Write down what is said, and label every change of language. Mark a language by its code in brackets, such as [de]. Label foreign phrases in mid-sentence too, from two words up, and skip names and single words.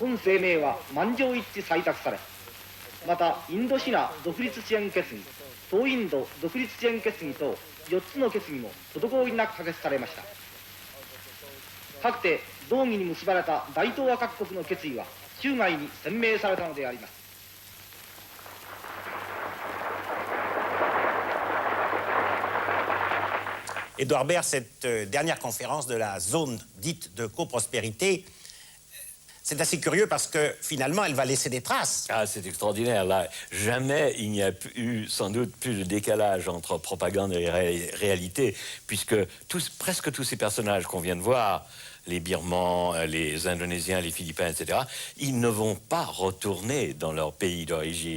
[ja] 本声明は満場一致採択され、またインドシナ独立支援決議、東インド独立支援決議等4つの決議も滞りなく可決されました。かくて同議に結ばれた大東亜各国の決意は州外に鮮明されたのであります。 [fr] Édouard Baird, cette dernière conférence de la zone dite de coprospérité, c'est assez curieux parce que finalement, elle va laisser des traces. Ah, c'est extraordinaire. Là, jamais il n'y a eu sans doute plus de décalage entre propagande et réalité, puisque presque tous ces personnages qu'on vient de voir les Birmans, les Indonésiens, les Philippins, etc., ils ne vont pas retourner dans leur pays d'origine.